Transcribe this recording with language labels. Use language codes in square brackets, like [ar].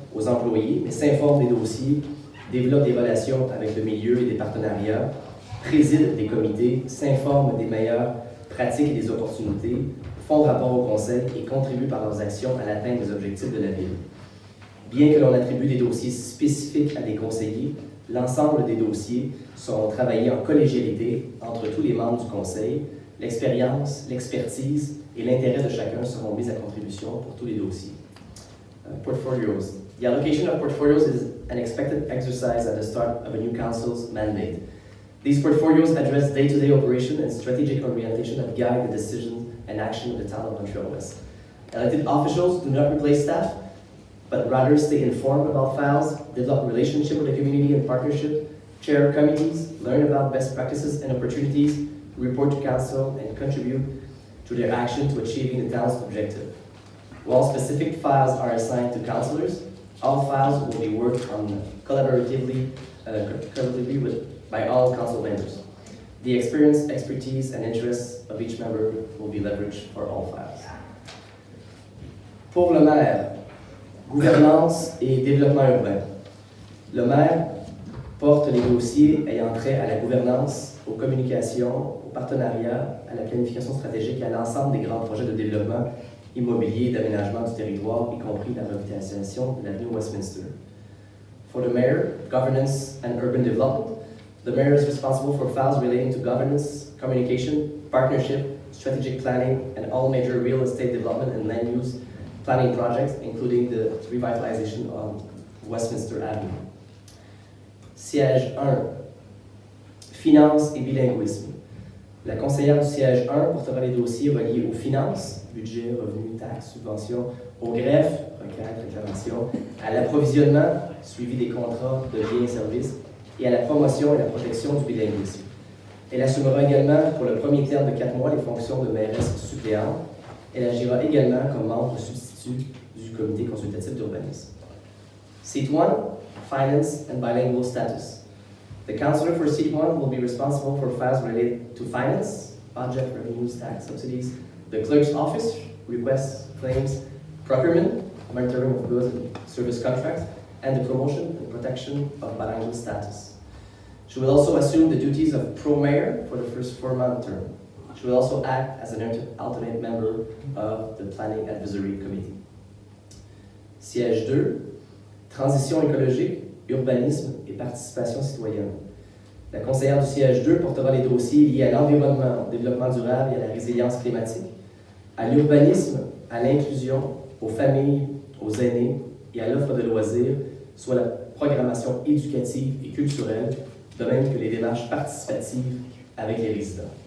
[fr] aux employés, mais s'informe des dossiers, développe des relations avec le milieu et des partenariats, préside des comités, s'informe des meilleures pratiques et des opportunités, font rapport au conseil et contribuent par leurs actions à l'atteinte des objectifs de la ville. Bien que l'on attribue des dossiers spécifiques à des conseillers, l'ensemble des dossiers seront travaillés en collégialité entre tous les membres du conseil. L'expérience, l'expertise et l'intérêt de chacun seront mis à contribution pour tous les dossiers. Portfolios. [en] The allocation of portfolios is an expected exercise at the start of a new council's mandate. These portfolios address day-to-day operation and strategic orientation that guide the decisions and action of the town of Montréal-Ouest. Elected officials do not replace staff, but rather stay informed about files, develop relationship with the community and partnership, chair committees, learn about best practices and opportunities, report to council, and contribute to their action to achieving the town's objective. While specific files are assigned to councillors, all files will be worked on collaboratively by all council members. The experience, expertise, and interests of each member will be leveraged for all files. [fr] Pour le maire, gouvernance et développement urbain. Le maire porte les dossiers ayant trait à la gouvernance, aux communications, au partenariat, à la planification stratégique et à l'ensemble des grands projets de développement immobilier et d'aménagement du territoire, y compris la revitalisation de l'avenue Westminster. [en] For the mayor, governance and urban development, the mayor is responsible for files relating to governance, communication, partnership, strategic planning, and all major real estate development and land use planning projects, including the revitalization of Westminster Avenue. [fr] Siège 1. Finances et bilinguisme. La conseillère du siège 1 portera les dossiers reliés aux finances, budget, revenus, taxes, subventions, au greffe, requêtes, réclamations, à l'approvisionnement, suivi des contrats de biens et services, et à la promotion et la protection du bilinguisme. Elle assumera également pour le premier terme de 4 mois les fonctions de mairesse suppléante. Elle agira également comme membre substitut du comité consultatif d'urbanisme. [en] Seat 1, Finance and Bilingual Status. The councillor for Seat 1 will be responsible for files related to finance, budget, revenues, tax, subsidies, the clerk's office, requests, claims, procurement, monitoring of goods and service contracts, and the promotion and protection of bilingual status. She will also assume the duties of pro-mayor for the first 4-month term. She will also act as an alternate member of the Planning Advisory Committee. [fr] Siège 2, Transition écologique, urbanisme et participation citoyenne. La conseillère du siège 2 portera les dossiers liés à l'environnement, au développement durable et à la résilience climatique, à l'urbanisme, à l'inclusion, aux familles, aux aînés et à l'offre de loisirs, soit la programmation éducative et culturelle, de même que les démarches participatives avec les résidents.